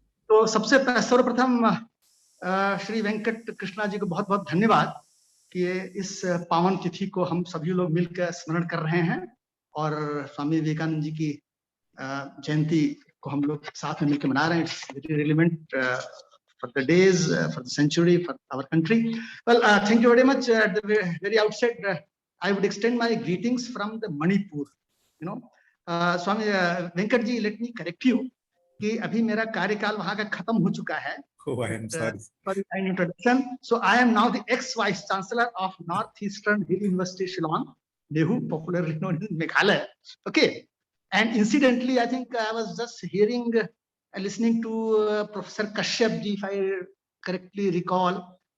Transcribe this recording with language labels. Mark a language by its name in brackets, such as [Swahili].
[Hindi] तो सबसे सर्वप्रथम श्री वेंकट कृष्णा जी को बहुत बहुत धन्यवाद कि इस पावन तिथि को हम सभी लोग मिलकर स्मरण कर रहे हैं और स्वामी विवेकानंद जी की जयंती को हम लोग साथ में मिलकर मना रहे हैं. [English] It's very relevant for the days, for the century, for our country. Well, thank you very much. At the very outset, I would extend my greetings from the Manipur. You know, Swami Venkat ji, let me correct you [Hindi] कि अभी मेरा कार्यकाल वहाँ का खत्म हो चुका है [English] Oh, I am sorry. For the kind introduction. So I am now the ex-Vice Chancellor of Northeastern Hill University, Shillong, Nehu, popularly known as Meghalaya. Okay. And incidentally, I think I was just hearing, listening to Professor Kashyap ji, if I correctly recall.